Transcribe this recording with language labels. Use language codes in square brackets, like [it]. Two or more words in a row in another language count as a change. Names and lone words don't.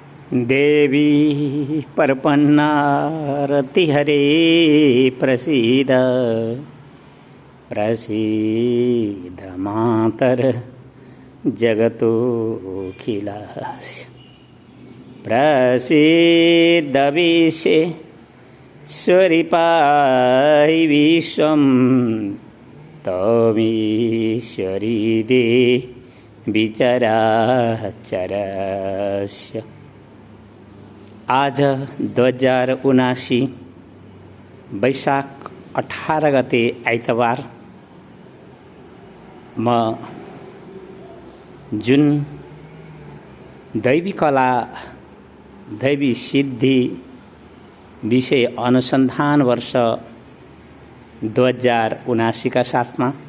[sa] देवी प्रपन्नारतिहरे प्रसीद प्रसीद मातर जगतोऽखिलस्य प्रसीद विश्वेश्वरि पाहि विश्वं त्वमीश्वरी देवी चराचरस्य। [ne] आज 2079 वैशाख 18 गते आइतबार म जुन दैवी कला दैवी सिद्धि विषय अनुसन्धान वर्ष 2079 का साथमा